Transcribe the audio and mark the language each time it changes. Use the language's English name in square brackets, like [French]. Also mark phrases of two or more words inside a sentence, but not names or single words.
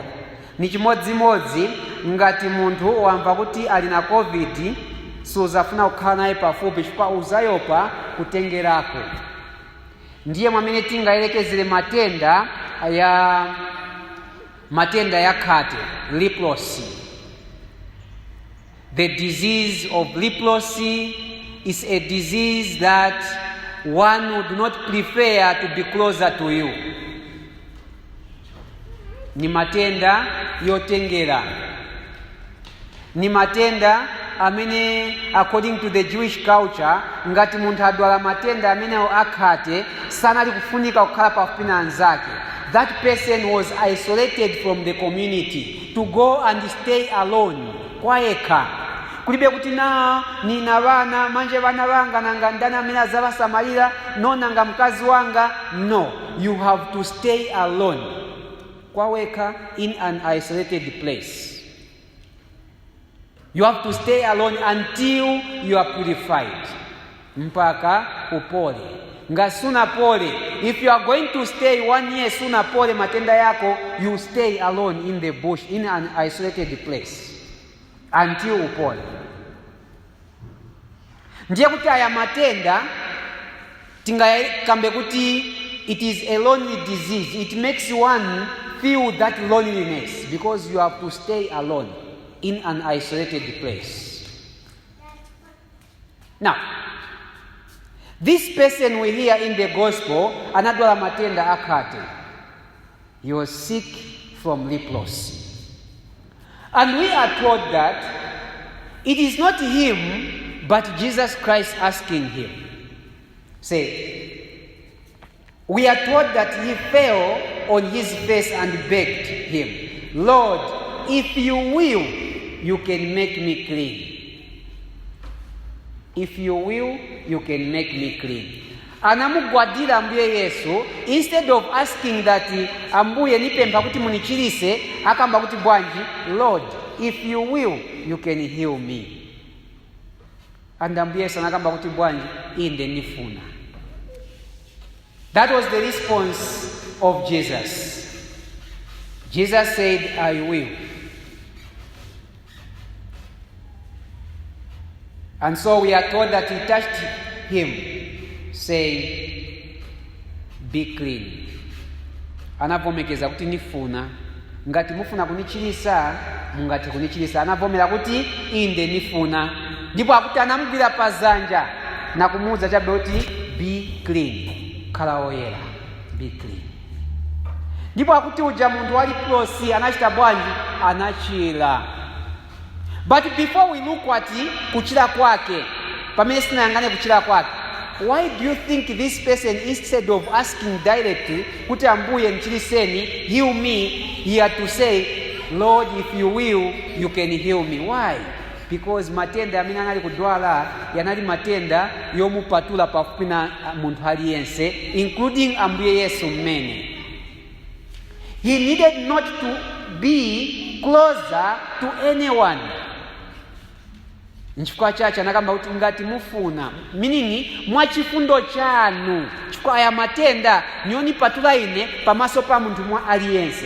[Nyanja] Ni chimodzimodzi ngati munthu wamva kuti alina COVID suzafuna kukhala naye pafupi chifukwa uzayopa kutengerako. Ndiye mwamene tingayerekezere matenda ya khate, leprosy. [English] The disease of leprosy is a disease that one would not prefer to be closer to you. [Nyanja] Ni matenda yotengera. Ni matenda amene [English] according to the Jewish culture [Nyanja] ngati munthu adwala matenda amene akhate sanali kufunika kukhala pafupi na anzake. [English] That person was isolated from the community to go and stay alone, [Nyanja] kwayekha. Kulibe kuti nina vana manje vana vanga nanga ndani amene azawasamalira, no nanga mkazi wanga. [English] No, you have to stay alone, [Nyanja] kwaweka, [English] in an isolated place. You have to stay alone until you are purified, [Nyanja] mpaka upole. Ngasuna pole, [English] if you are going to stay 1 year [Nyanja] suna pole matenda yako, [English] you stay alone in the bush, in an isolated place until upole. [Nyanja] Ndiye kuti aya matenda tingakambe kuti [English] it is a lonely disease. It makes one feel that loneliness because you have to stay alone in an isolated place. Now, this person we hear in the gospel, [Nyanja] anadwala matenda akhate. [English] He was sick from leprosy. And we are told that it is not him, but Jesus Christ asking him. Say, we are told that he fell on his face and begged him, Lord, if you will, you can make me clean. If you will, you can make me clean. [Nyanja] Anamugwadira ambuye Yesu, [English] instead of asking that [Nyanja] ambuye nipempa kuti munichirise, akamba kuti bwanji, [English] Lord, if you will, you can heal me. [Nyanja] And ambuye Yesu anakamba kuti bwanji, inde nifuna. [English] That was the response of Jesus. Jesus said, I will. And so we are told that he touched him, saying, be clean. [Nyanja] Anavomekeza kuti nifuna. Ngati mufuna kunichilisa, mungati kunichilisa. Anavomera kuti inde nifuna. Ndipo akuti anamugwira pazanja na kumuuza chabe kuti [English] be clean. [Nyanja] Khala oyera, [English] be clean. [Nyanja] Ndipo akuti uja munthu wa leprosy anachita bwanji, anachira. [English] But before we look at [Nyanja] kuchira kwake, pamene sinayangane kuchira kwake, [English] why do you think this person, instead of asking directly [Nyanja] kuti ambuye nchiliseni, [English] heal me, he had to say, Lord, if you will, you can heal me. Why? [Nyanja] Because matenda amene anali kudwala yanali matenda yomupatula pafupi na munthu aliyense, including ambuye Yesu mmene. [English] He needed not to be closer to anyone. [Nyanja] Nchifukwa chacha anagamba kuti ngati mufuna, meaning mwachifundo chanu, chifukwa aya matenda nyoni patula ine pamaso pa munthu mwa aliyense.